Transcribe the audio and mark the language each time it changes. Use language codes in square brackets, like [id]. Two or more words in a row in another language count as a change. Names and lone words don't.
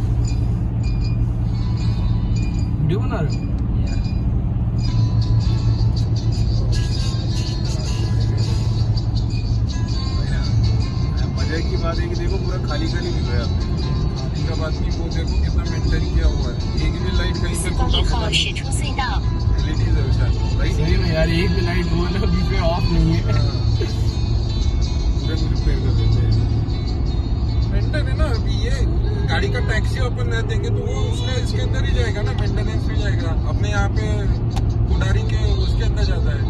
[hi] वीडियो बना रहे हो? मजे की बात है कि देखो पूरा खाली खाली दिख रहा है आपको। खाली का बात नहीं, वो देखो कितना मेंटेन किया हुआ है। एक भी लाइट कहीं से [zh] 4 公里后驶出隧道。 [hi] एलईडी है शायद, राइट? सही में यार, एक भी लाइट वो ना बीच में ऑफ नहीं है। पूरे रिपेयर कर देते हैं। मेंटेन है ना। अभी ये गाड़ी का टैक्सी ओपन नहीं देंगे तो वो उसका इसके अंदर ही जाएगा ना, मेंटेनेंस में जाएगा। अपने यहाँ पे कुडारी के उसके अंदर जाता है।